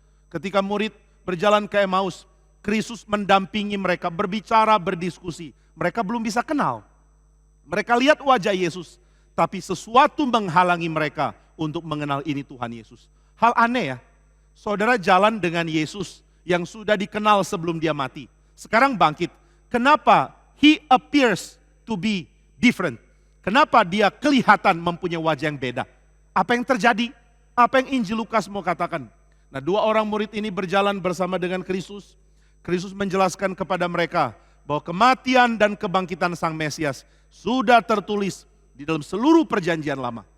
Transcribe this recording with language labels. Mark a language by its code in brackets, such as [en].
[id] Ketika murid berjalan ke Emmaus, Kristus mendampingi mereka, berbicara, berdiskusi. Mereka belum bisa kenal. Mereka lihat wajah Yesus, tapi sesuatu menghalangi mereka untuk mengenal ini Tuhan Yesus. Hal aneh ya, saudara jalan dengan Yesus yang sudah dikenal sebelum dia mati. Sekarang bangkit, kenapa [en] he appears to be different? [id] Kenapa dia kelihatan mempunyai wajah yang beda? Apa yang terjadi? Apa yang Injil Lukas mau katakan? Nah, dua orang murid ini berjalan bersama dengan Kristus. Kristus menjelaskan kepada mereka bahwa kematian dan kebangkitan Sang Mesias sudah tertulis di dalam seluruh perjanjian lama.